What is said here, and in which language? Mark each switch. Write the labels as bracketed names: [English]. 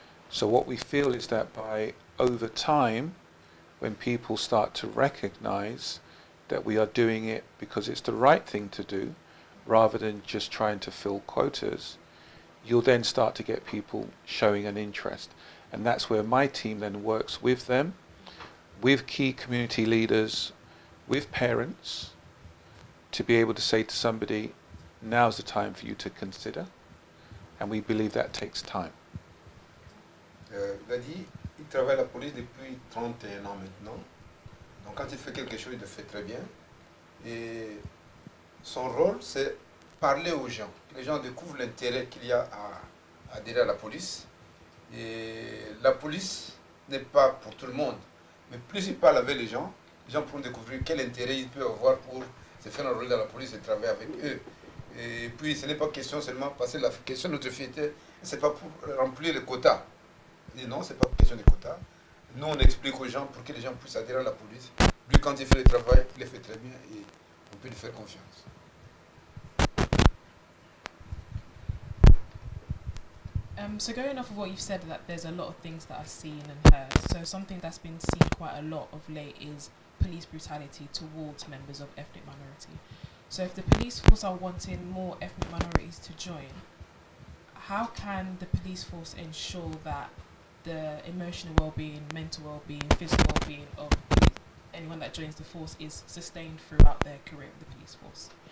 [English] So what we feel is that by over time, when people start to recognise that we are doing it because it's the right thing to do, rather than just trying to fill quotas, you'll then start to get people showing an interest. And that's where my team then works with them, with key community leaders, with parents, to be able to say to somebody, now's the time for you to consider. And we believe that takes time. [French] Il a dit, il travaille à la police depuis 31 ans maintenant. Donc quand il fait quelque chose, il le fait très bien. Et son rôle, c'est parler aux gens. Les gens découvrent l'intérêt qu'il y a à adhérer à la police. Et la police n'est pas pour tout le monde. Mais plus il parle avec les gens pourront découvrir quel intérêt il peut avoir pour se faire enrôler dans la police et travailler avec eux. Et puis ce n'est pas question seulement, parce que la question de notre fierté, ce n'est pas pour remplir les quotas. Et non, ce n'est pas question de quotas. Nous, on explique aux gens pour que les gens puissent adhérer à la police. Lui, quand il fait le travail, il le fait très bien et on peut lui faire confiance. [English] So going off of what you've said, that there's a lot of things that are seen and heard. So something that's been seen quite a lot of late is police brutality towards members of ethnic minority. So if the police force are wanting more ethnic minorities to join, how can the police force ensure that the emotional well-being, mental well-being, physical well-being of anyone that joins the force is sustained throughout their career with the police force?